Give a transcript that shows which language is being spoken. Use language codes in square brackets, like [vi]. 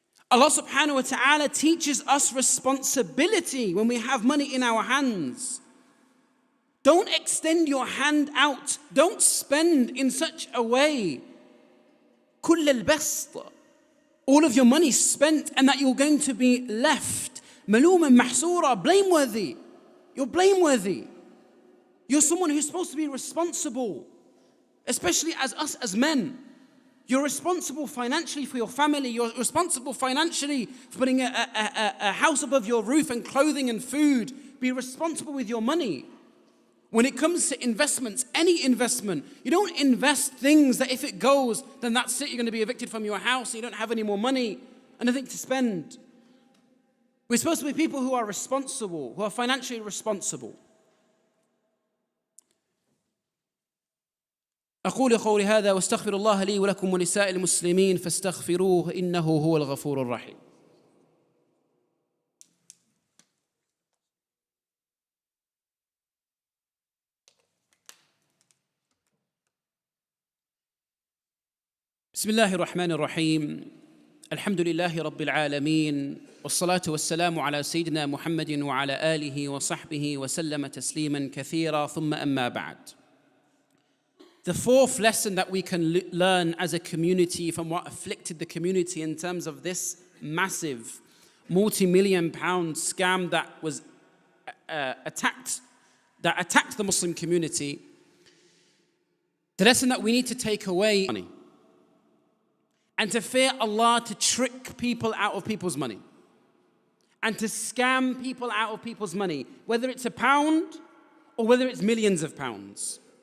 [en] Allah subhanahu wa ta'ala teaches us responsibility when we have money in our hands. Don't extend your hand out. Don't spend in such a way. [ar] كل البسط. [en] All of your money spent and that you're going to be left. [ar] ملوما محسورا, [en] blameworthy. You're blameworthy. You're someone who's supposed to be responsible. Especially as us as men. You're responsible financially for your family. You're responsible financially for putting a house above your roof and clothing and food. Be responsible with your money. When it comes to investments, any investment, you don't invest things that if it goes, then that's it. You're going to be evicted from your house and you don't have any more money and nothing to spend. We're supposed to be people who are responsible, who are financially responsible. [ar] أقول قولي هذا واستغفر الله لي ولكم ولسائر المسلمين فاستغفروه إنه هو الغفور الرحيم. بسم الله الرحمن الرحيم. الحمد لله رب العالمين والصلاة والسلام على سيدنا محمد وعلى آله وصحبه وسلم تسليما كثيرا ثم أما بعد. [en] The fourth lesson that we can learn as a community from what afflicted the community in terms of this massive multi-million-pound scam that was attacked the Muslim community, the lesson that we need to take away money and to fear Allah, to trick people out of people's money and to scam people out of people's money, whether it's £1 or whether it's millions of pounds.